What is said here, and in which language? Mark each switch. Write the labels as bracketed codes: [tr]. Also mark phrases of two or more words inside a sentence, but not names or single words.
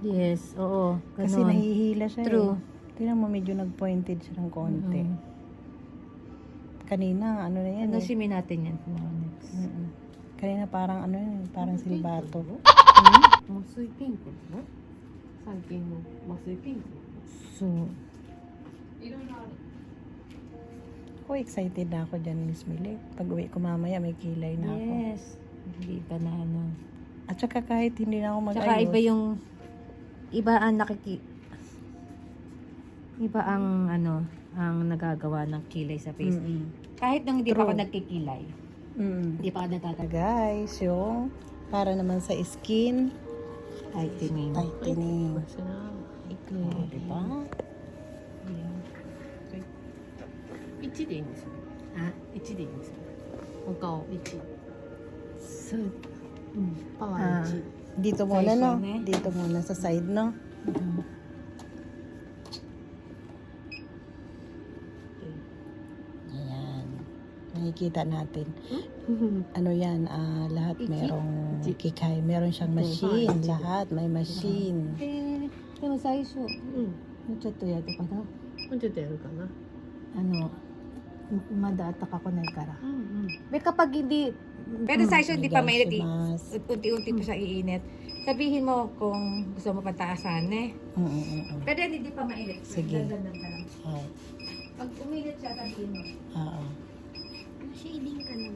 [en] Yes, oo. [tl] Kasi Ganon. nahihila siya [en] True. [tl] Tingnan mo, medyo nag-pointed siya ng konti. Kanina, ano na yan eh. Nasimin natin yan. Next. Kanina parang ano yun, parang silbato. [ja] 麻酔ピンクなの最近の麻酔ピンク [en] So, [ja] いろいろある [tl] Ako, excited na ako dyan, Miss Millie. Pag uwi ko mamaya, may kilay na ako. yes. Hindi pa na ano. At saka kahit hindi na ako mag-ayos. Tsaka iba yung, iba ang iba ang ano, ang nagagawa ng kilay sa face. Kahit nung hindi pa ako [en] True. [tl] nagkikilay. Hindi pa ako nagkakilay. Guys, yung para naman sa skin, [en] Tightening. tightening. [ja] かしら [tl] Oh, diba? [ja] 1でいいんですよ Ha? 1でいいんですよお顔1 [en] So, [ja] パワー Ah. 1 [tl] Dito muna, no? Side eh. Dito muna sa side, no? Ayan. Nakikita natin. Ano yan, lahat merong kikay. Meron siyang machine. Lahat may machine. [ja] でも最初、うんもうちょっとやるかな。もうちょっとやるかな Madatak ako na ikara. うんうん [tl] Kapag hindi, pero sa iso hindi pa mainit, Mas. unti-unti pa siya iinit. Sabihin mo kung gusto mo pataasan eh. Pero hindi pa mainit. Sige. Dandan ka lang. Oh, Pag uminit siya, sabihin mo. oo. Shading ka naman.